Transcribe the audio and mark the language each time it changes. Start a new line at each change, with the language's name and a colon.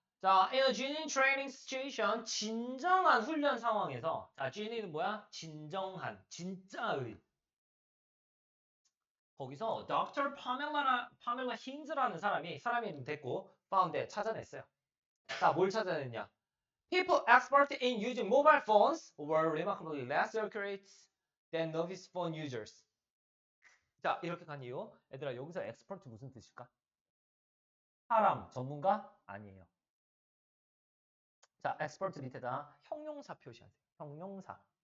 Korean: 자,
English: in a genuine training situation,
Korean: 진정한 훈련 상황에서, 자, genuine은 뭐야? 진정한, 진짜의. 거기서 Dr. 파멜라 힌즈라는 사람 이름 됐고, found, 찾아냈어요. 자, 뭘 찾아냈냐?
English: People expert in using mobile phones were remarkably less accurate than novice phone users.
Korean: 자, 이렇게 간 이유. 얘들아, 여기서 expert 무슨 뜻일까? 사람, 전문가? 아니에요. 자, expert 밑에다 형용사 표시하세요. 형용사.